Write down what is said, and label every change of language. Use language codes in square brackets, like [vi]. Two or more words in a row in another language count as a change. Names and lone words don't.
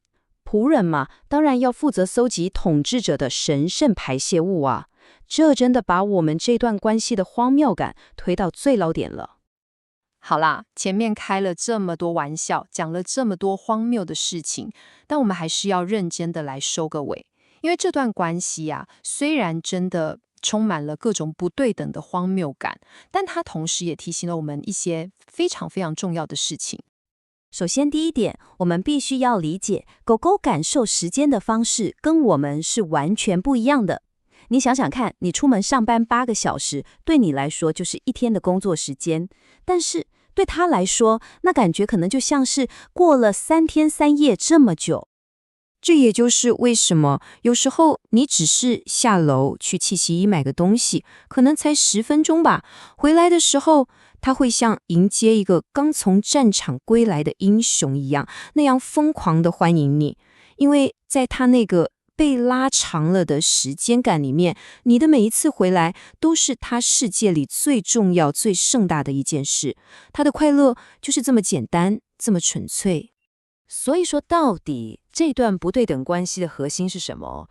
[zh] 僕人嘛，當然要負責搜集統治者的神聖排泄物啊！這真的把我們這段關係的荒謬感推到最高點了。好啦，前面開了這麼多玩笑，講了這麼多荒謬的事情，但我們還是要認真的來收個尾，因為這段關係啊，雖然真的充滿了各種不對等的荒謬感，但它同時也提醒了我們一些非常非常重要的事情。首先，第一點，我們必須要理解，狗狗感受時間的方式跟我們是完全不一樣的。你想想看，你出門上班8個小時，對你來說就是一天的工作時間，但是對它來說，那感覺可能就像是過了3天3夜這麼久。這也就是為什麼有時候你只是下樓去七洗衣買個東西，可能才10分鐘吧，回來的時候，他會像迎接一個剛從戰場歸來的英雄一樣，那樣瘋狂地歡迎你。因為在他那個被拉長了的時間感裡面，你的每一次回來都是他世界裡最重要、最盛大的一件事。他的快樂就是這麼簡單，這麼純粹。所以說，到底這段不對等關係的核心是什麼？